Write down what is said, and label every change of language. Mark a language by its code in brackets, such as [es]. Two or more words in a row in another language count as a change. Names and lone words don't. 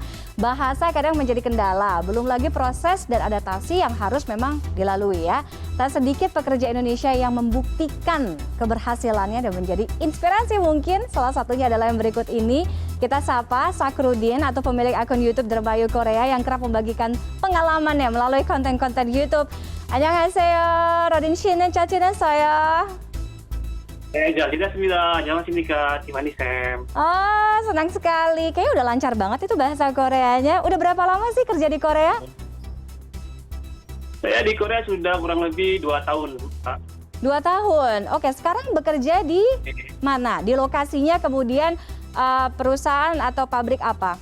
[id] Bahasa kadang menjadi kendala, belum lagi proses dan adaptasi yang harus memang dilalui ya. Tak sedikit pekerja Indonesia yang membuktikan keberhasilannya dan menjadi inspirasi mungkin. Salah satunya adalah yang berikut ini. Kita sapa Sakrudin atau pemilik akun YouTube Dermayu Korea yang kerap membagikan pengalamannya melalui konten-konten YouTube. [ko] 안녕하세요. 러딘 씨는 잘 지냈어요? 네, 잘 지냈습니다. 안녕하십니까, Tiffany Sam. [id] Oh, senang sekali. Kayaknya udah lancar banget itu bahasa Koreanya. Udah berapa lama sih kerja di Korea? Saya di Korea sudah kurang lebih 2 tahun, Pak. 2 tahun. Oke, sekarang bekerja di mana? Di lokasinya kemudian perusahaan atau pabrik apa?